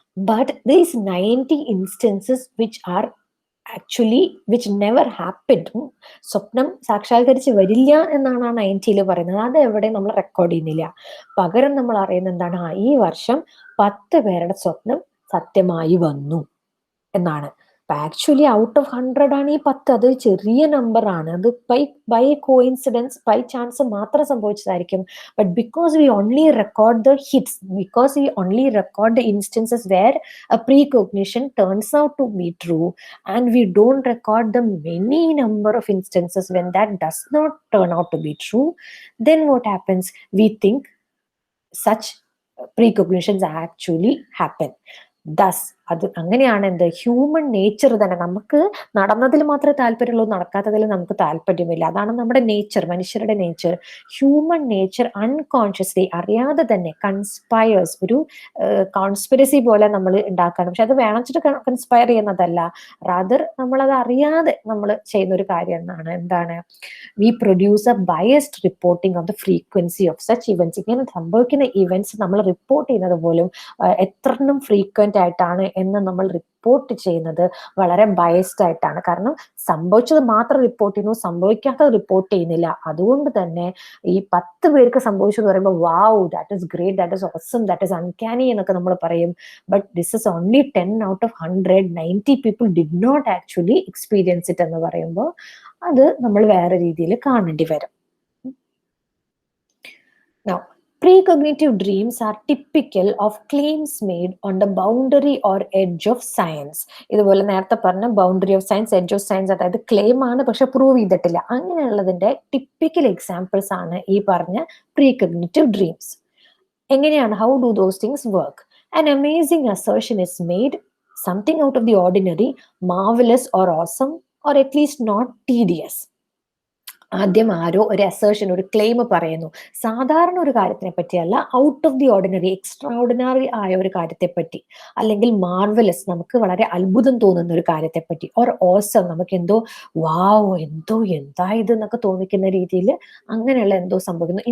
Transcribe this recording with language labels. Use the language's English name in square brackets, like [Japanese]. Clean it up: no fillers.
[English] But these 90 instances which are actually which never happened, [Malayalam] സ്വപ്നം സാക്ഷാത്കരിച്ച് വരില്ല എന്നാണ് ആ 90 പറയുന്നത്. അത് എവിടെ നമ്മൾ റെക്കോർഡ് ചെയ്യുന്നില്ല. പകരം നമ്മൾ അറിയുന്നത് എന്താണ്? ഈ വർഷം 10 പേരുടെ സ്വപ്നം സത്യമായി വന്നു എന്നാണ്. ആക്ച്വലി ഔട്ട് ഓഫ് 100 ആണ് ഈ 10. അത് ചെറിയ നമ്പർ ആണ്. അത് ബൈ കോയിൻസിഡൻസ്, ബൈ ചാൻസ് മാത്രം സംഭവിച്ചതായിരിക്കും. [English] But because we only record the hits, because we only record the instances where a precognition turns out to be true, and we don't record the many number of instances when that does not turn out to be true, then what happens? We think such precognitions actually happen. [Malayalam] Thus, അത് അങ്ങനെയാണ് എന്ത്? Human nature തന്നെ. നമുക്ക് നടന്നതിൽ മാത്രമേ താല്പര്യമുള്ളൂ, നടക്കാത്തതിൽ നമുക്ക് താല്പര്യമില്ല. അതാണ് നമ്മുടെ നേച്ചർ, മനുഷ്യരുടെ നേച്ചർ. ഹ്യൂമൻ നേച്ചർ അൺകോൺഷ്യസ്ലി, അറിയാതെ തന്നെ കൺസ്പയർസ്, ഒരു കോൺസ്പിറസി പോലെ നമ്മൾ ഉണ്ടാക്കാണ്. പക്ഷെ അത് വേണമെച്ചിട്ട് കൺസ്പയർ ചെയ്യുന്നതല്ല, റാദർ നമ്മളത് അറിയാതെ നമ്മൾ ചെയ്യുന്ന ഒരു കാര്യം എന്നാണ്. എന്താണ്? [English] We produce a biased reporting of the frequency of such events. [Malayalam] ഇങ്ങനെ സംഭവിക്കുന്ന ഇവന്റ്സ് നമ്മൾ റിപ്പോർട്ട് ചെയ്യുന്നത് പോലും എത്രണ്ണം ഫ്രീക്വന്റ് ആയിട്ടാണ് എന്ന് നമ്മൾ റിപ്പോർട്ട് ചെയ്യുന്നത് വളരെ ബയസ്ഡ് ആയിട്ടാണ്. കാരണം സംഭവിച്ചത് മാത്രം റിപ്പോർട്ട് ചെയ്യുന്നു, സംഭവിക്കാത്തത് റിപ്പോർട്ട് ചെയ്യുന്നില്ല. അതുകൊണ്ട് തന്നെ ഈ 10 പേർക്ക് സംഭവിച്ചു എന്ന് പറയുമ്പോൾ [English] wow, that is great, that is awesome, that is uncanny [Malayalam] എന്നൊക്കെ നമ്മൾ പറയും. [English] But this is only 10 out of 100. 90 people did not actually experience it [Malayalam] എന്ന് പറയുമ്പോൾ അത് നമ്മൾ വേറെ രീതിയിൽ കാണേണ്ടി വരും. [English] Now, precognitive dreams are typical of claims made on the boundary or edge of science. [Malayalam] ഇതുപോലെ നേരത്തെ പറഞ്ഞ boundary of science, edge of science, അതായത് ക്ലെയിം ആണ് പക്ഷെ പ്രൂവ് ചെയ്തിട്ടില്ല, അങ്ങനെയുള്ളതിന്റെ ടിപ്പിക്കൽ എക്സാമ്പിൾസ് ആണ് ഈ പറഞ്ഞ precognitive dreams. എങ്ങനെയാണ്? [English] How do those things work? An amazing assertion is made, something out of the ordinary, marvelous or awesome, or at least not tedious. [Malayalam] ആദ്യം ആരോ ഒരു അസേർഷൻ, ഒരു ക്ലെയിം പറയുന്നു, സാധാരണ ഒരു കാര്യത്തിനെ പറ്റിയല്ല, out of the ordinary, extra ordinary ആയ ഒരു കാര്യത്തെ പറ്റി, അല്ലെങ്കിൽ മാർവലസ്, നമുക്ക് വളരെ അത്ഭുതം തോന്നുന്ന ഒരു കാര്യത്തെ പറ്റി, ഓർ ഓസം, നമുക്ക് എന്തോ വാവ്, എന്താ ഇത് എന്നൊക്കെ തോന്നിക്കുന്ന രീതിയിൽ അങ്ങനെയുള്ള എന്തോ സംഭവിക്കുന്നു.